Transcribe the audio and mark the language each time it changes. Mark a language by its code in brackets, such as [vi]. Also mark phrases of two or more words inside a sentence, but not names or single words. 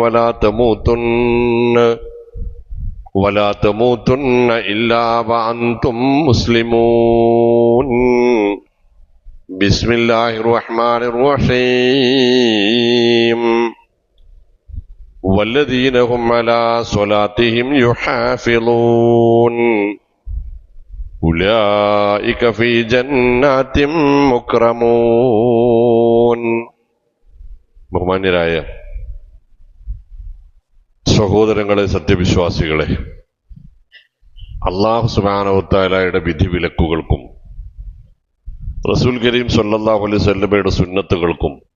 [ar] ولا تموتن إلا وأنتم مسلمون بسم الله الرحمن الرحيم والذين هم على صلاتهم يحافظون أولئك في جنات مكرمون [ml] ബഹുമാന്യരായ സഹോദരങ്ങളെ, സത്യവിശ്വാസികളെ, അല്ലാഹു [ar] سبحانه وتعالى [ml] വിധിവിലക്കുകൾക്കും [ar] رسول كريم صلى الله عليه وسلم [ml] സുന്നത്തുകൾക്കും